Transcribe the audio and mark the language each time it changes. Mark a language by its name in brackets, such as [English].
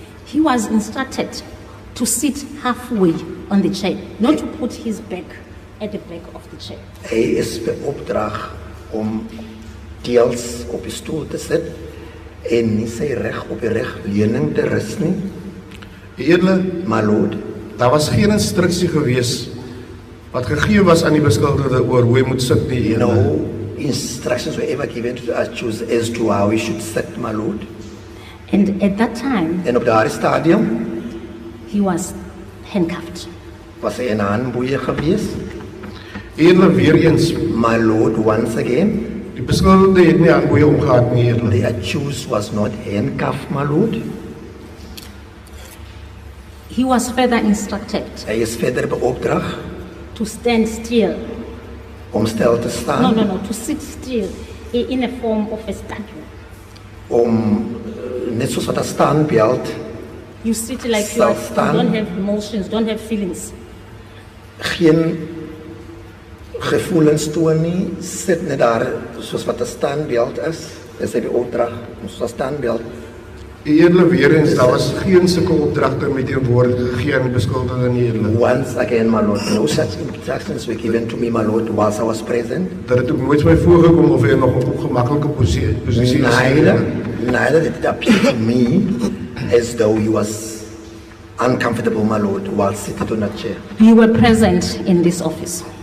[English] He was instructed to sit halfway on the chair, not to put his back at the back of the chair. [Afrikaans] Hy is beopdrag om deels op die stoel te sit en nie sy reg op die regleuning te rus nie, Die edele, [English] my Lord. [Afrikaans] daar was geen instruksie gewees wat gegee was aan die beskuldigde oor hoe hy moet sit nie, edele. [English] No instructions were ever given to the accused as to how he should sit, my Lord. And at that time, [Afrikaans] En op daardie stadium [English] he was handcuffed. [Afrikaans] was hy in handboeie gewees. Edele, weer eens, [English] My Lord, once again, [Afrikaans] die beskuldigde het nie aan boeie omgehad nie, edele. [English] the accused was not handcuffed, my Lord. He was further instructed [Afrikaans] Hy is verder beopdrag [English] to stand still. [Afrikaans] om stil te staan, [English] No, to sit still in a form of a statue. [Afrikaans] om net soos wat 'n standbeeld [English] You sit like you Self-stand. don't have emotions, don't have feelings. [Afrikaans] geen gevoelens toon nie, sit net daar soos wat 'n standbeeld is. Dis hy die opdrag om soos 'n standbeeld. Die edele, weer eens, daar was geen sulke opdragte met die woord gegee aan die beskuldigde nie, edele. [English] Once again, my Lord, no such instructions were given to me, my Lord, whilst I was present. [Afrikaans] Dat het ook nooit my voorgekom of hy nog op 'n ongemaklike posisie is, [English] Neither, [Afrikaans] edele. [English] neither did it appear to me as though he was uncomfortable, my Lord, while seated on a chair. You were present in this office.